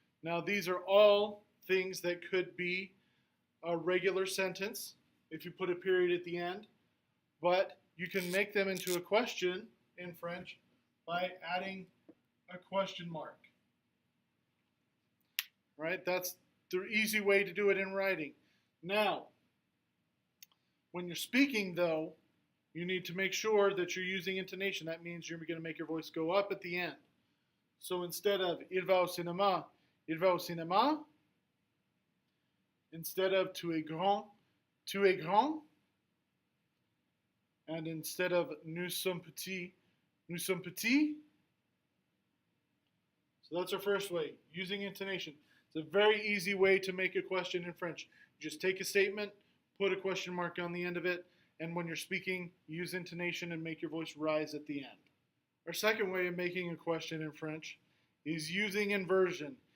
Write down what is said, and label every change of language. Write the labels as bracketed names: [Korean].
[English] Now these are all things that could be a regular sentence if you put a period at the end, but you can make them into a question in French by adding a question mark. Right? That's the easy way to do it in writing. Now, when you're speaking, though, you need to make sure that you're using intonation. That means you're going to make your voice go up at the end. So instead of [French] il va au cinéma, il va au cinéma. [English] Instead of [French] tu es grand, tu es grand. [English] And instead of [French] nous sommes petits, nous sommes petits. [English] So that's our first way, using intonation. It's a very easy way to make a question in French. You just take a statement, put a question mark on the end of it, and when you're speaking, use intonation and make your voice rise at the end. Our second way of making a question in French is using inversion.